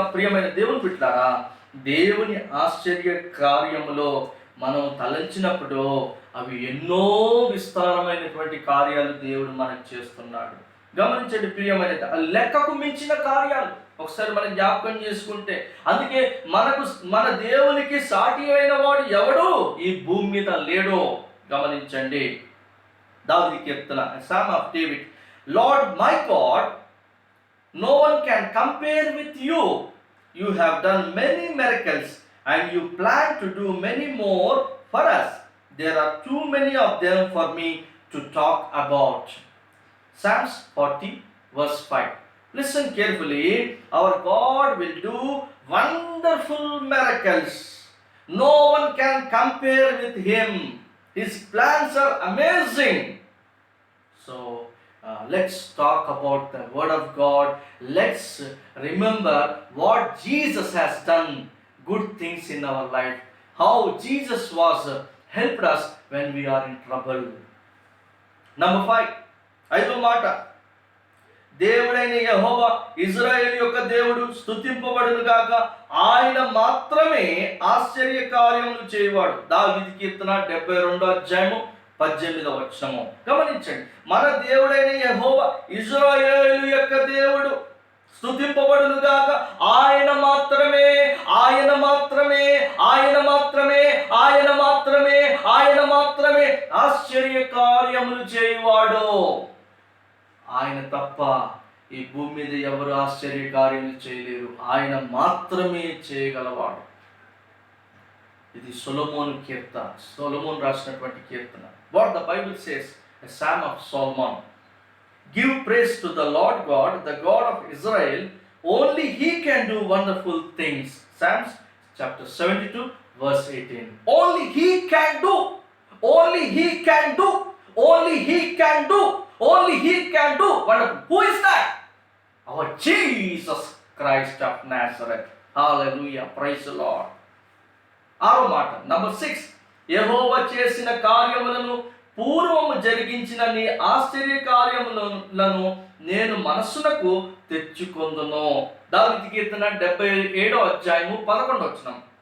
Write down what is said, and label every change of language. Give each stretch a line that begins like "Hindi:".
Telugu: ప్రియమైన దేవుని బిడ్డలారా, దేవుని ఆశ్చర్య కార్యములో మనం తలంచినప్పుడు అవి ఎన్నో విస్తారమైనటువంటి కార్యాలు దేవుడు మనకు చేస్తున్నాడు. గమనించండి ప్రియమైన, లెక్కకు మించిన కార్యాలు. ఒకసారి మనం జ్ఞాపకం చేసుకుంటే, అందుకే మన దేవునికి సాటి అయిన వాడు ఎవడు ఈ భూమి మీద లేడో. గమనించండి, దావీదు కీర్తన,
English: Psalm of David. Lord my God, no one can compare with you. You have done many miracles and you plan to do many more for us. There are too many of them for me to talk about. Psalms 40 verse 5. Listen carefully. Our God will do wonderful miracles. No one can compare with him. His plans are amazing. So let's talk about the word of God. Let's remember what Jesus has done, good things in our life, how Jesus was helped us when we are in trouble. Number 5,
Telugu: ఐదో మాట, దేవుడైన యెహోవా ఇజ్రాయేలు యొక్క దేవుడు స్తుతింపబడును గాక. ఆయన మాత్రమే ఆశ్చర్య కార్యములు చేయవాడు. దావీదు కీర్తన 72 అధ్యాయం 18. గమనించండి, మన దేవుడైన యెహోవా ఇజ్రాయేలు యొక్క దేవుడు స్తుతింపబడును గాక. ఆయన మాత్రమే, ఆయన మాత్రమే, ఆయన మాత్రమే, ఆయన మాత్రమే, ఆయన మాత్రమే ఆశ్చర్య కార్యములు చేయవాడు. ఆయన తప్ప ఈ భూమి మీద ఎవరు ఆశ్చర్య కార్యములు చేయలేరు. ఆయన మాత్రమే చేయగలవాడు. ఇది సొలొమోను కీర్తన, సొలొమోను రాసినటువంటి కీర్తన.
English: What the Bible says, a psalm of Solomon. Give praise to the Lord God, the God of Israel. Only He can do wonderful things. Psalms chapter 72 verse 18. Only He can do. Only He can do. Only He can do. Only He can do wonderful. Who is that? Our Jesus Christ of Nazareth. Hallelujah. Praise the Lord.
Telugu: ఆరో మాట,
English: number 6,
Telugu: యెహోవా చేసిన కార్యములను, పూర్వము జరిగించిన నీ ఆశ్చర్య కార్యములను నేను మనస్సునకు తెచ్చుకొందును. దావీదు కీర్తన 77 అధ్యాయం 11.